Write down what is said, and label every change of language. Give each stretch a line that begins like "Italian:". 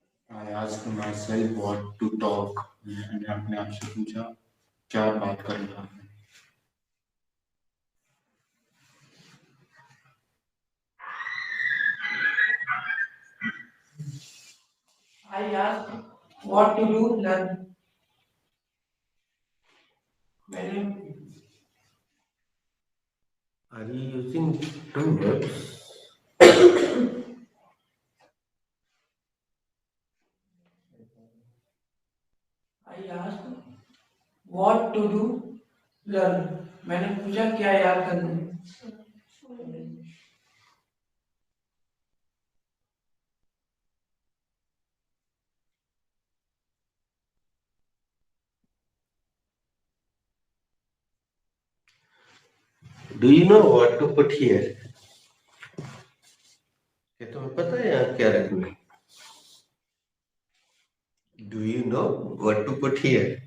English: I asked myself what to talk.
Hindi: मैंने अपने आप से पूछा क्या बात करना है।
English: I asked what to do learn.
Hindi: मैंने
English: Are you using two verbs? I asked what to do learn.
Hindi: मैंने पूछा क्या याद करना है।
English: Do you know what to put here?
Hindi: क्या तुम्हें पता है यहाँ क्या रखना है?
English: Do you know what to put here?